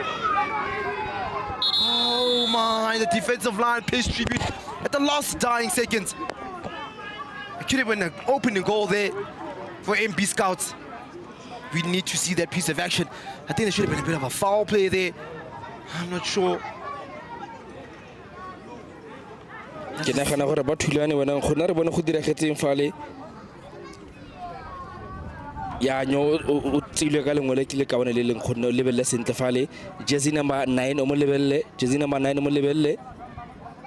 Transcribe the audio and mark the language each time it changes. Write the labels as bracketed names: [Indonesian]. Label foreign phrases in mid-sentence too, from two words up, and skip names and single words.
[English] Oh my, the defensive line pays tribute at the last dying seconds. It could have been an opening goal there for MB Scouts. We need to see that piece of action. I think there should have been a bit of a foul play there. I'm not sure. [Tswana] Ke nagana gore ba thulane bona gona re bone go diragetseng fale ya nyo o tsilwe ka lengwe ke le ka bone le leng go lebelle sentle fale [English] jersey number [Tswana] 9 o mo lebelle [English] jersey number [Tswana] 9 o mo lebelle